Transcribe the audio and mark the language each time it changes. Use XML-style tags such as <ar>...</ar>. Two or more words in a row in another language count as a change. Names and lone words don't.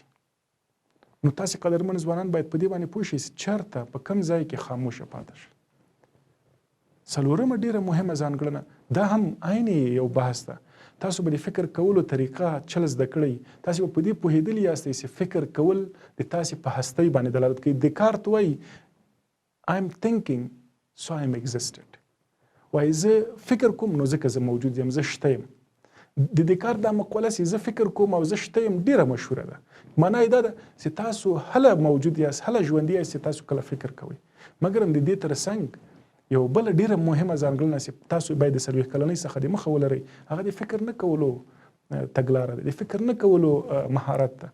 <ps>نو تاسې قدرمن ځوانان باید په دې باندې پوه شئ چې چېرته په کوم ځای کې خاموشه پاتې شئ. څلورمه ډیره مهمه ځانګړنه دا هم عین یو بحث ده. تاسو به د فکر کولو طریقه چل زده کړئ. تاسو به په دې پوهېدلي یاستئ چې فکر کول د تاسې په هستۍ باندې دلالت کوي.</ps> <en>دکارت وایي I am thinking so I am existed.</en> <ps>وایي زه فکر کوم نو ځکه زه موجود یم، زه شته یم. د دکارت دا مقوله چې زه فکر کوم او زه شته یم ډیره مشهوره ده. معنا یې دا ده چې تاسو هله موجود یاست، هله ژوندي یاست چې تاسو کله فکر کوئ. مګر د دې تر څنګ یو بل ډیره مهمه ځانګړنه چې تاسو باید د 40 کلنۍ څخه د مخه ولرئ هغه د فکر نه کولو تګلاره ده، د فکر نه کولو مهارت ده.</ps>